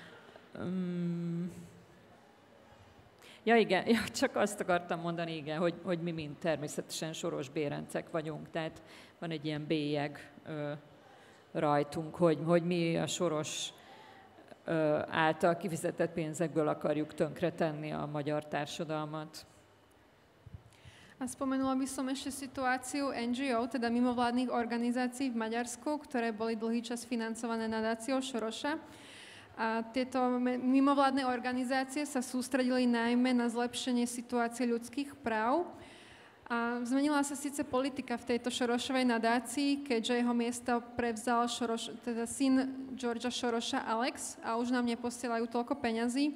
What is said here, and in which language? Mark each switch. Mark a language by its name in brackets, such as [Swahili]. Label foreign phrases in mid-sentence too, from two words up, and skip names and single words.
[Hungarian] Ja igen, csak azt akartam mondani, igen, hogy mi mind természetesen Soros Bérencek vagyunk, tehát van egy ilyen bélyeg rajtunk, hogy mi a Soros által kifizetett pénzekből akarjuk tönkretenni a magyar társadalmat. [Slovak] A spomenula by som ešte situáciu NGO, teda mimovládnych organizácií v Maďarsku, ktoré boli dlhý čas financované nadáciou Soroša. A tieto mimovládne organizácie sa sústredili najmä na zlepšenie situácie ľudských práv. A zmenila sa síce politika v tejto Šorošovej nadácii, keďže jeho miesto prevzal teda syn Georgea Soroša Alex a už nám neposielajú toľko peňazí.